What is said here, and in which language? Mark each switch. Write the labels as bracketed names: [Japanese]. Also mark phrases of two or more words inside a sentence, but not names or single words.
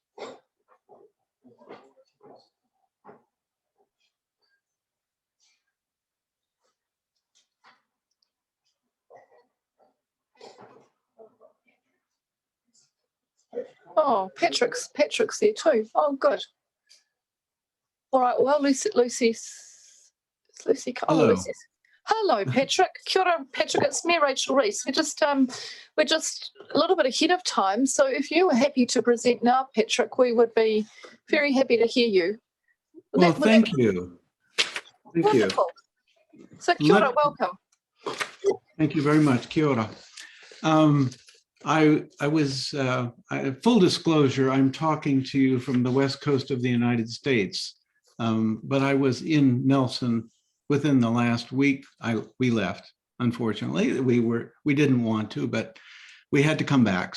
[English] Oh, Patrick's there too. Oh, good. All right. Well, Lucy's. Hello. Lucy's. Hello, Patrick. [Māori] Kia ora, [English] Patrick. It's me, Rachel Reese. We're just a little bit ahead of time. So if you were happy to present now, Patrick, we would be very happy to hear you. Well, thank you. Thank wonderful. You. So [Māori] kia ora, [English] welcome. Thank you very much. [Māori] Kia ora. [English] Full disclosure, I'm talking to you from the west coast of the United States, but I was in Nelson within the last week. We left, unfortunately. We didn't want to, but we had to come back.